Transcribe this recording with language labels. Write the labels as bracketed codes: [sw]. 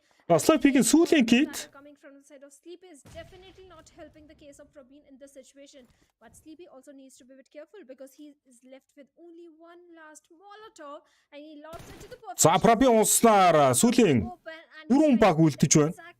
[mn] Sleepy-гийн сүүлийн кит. [en] Sleepy is definitely not helping the case of Probeen in this situation, but Sleepy also needs to be a bit careful because he is left with only one last Molotov and he lost it to the perfect. [mn] За Probeen унснаар сүүлийн 4 баг үлдэж байна.